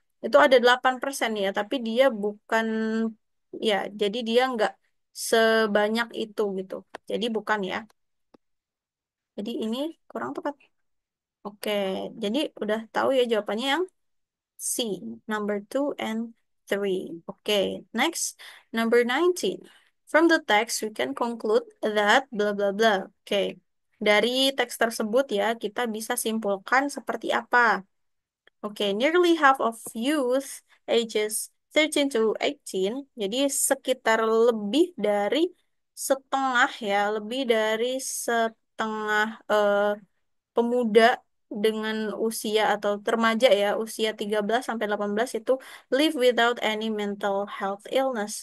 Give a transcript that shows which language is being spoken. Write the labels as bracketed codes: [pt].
[id] Itu ada 8% ya, tapi dia bukan ya, jadi dia nggak sebanyak itu gitu. Jadi bukan ya. Jadi ini kurang tepat. Oke, jadi udah tahu ya jawabannya yang C, number two and three. [en] Okay, next, number 19. From the text, we can conclude that blah blah blah. [id] Oke, dari teks tersebut ya, kita bisa simpulkan seperti apa. Oke, [en] nearly half of youth ages 13 to 18, [id] jadi sekitar lebih dari setengah ya, lebih dari setengah pemuda dengan usia atau remaja ya, usia 13 sampai 18 itu [en] live without any mental health illness.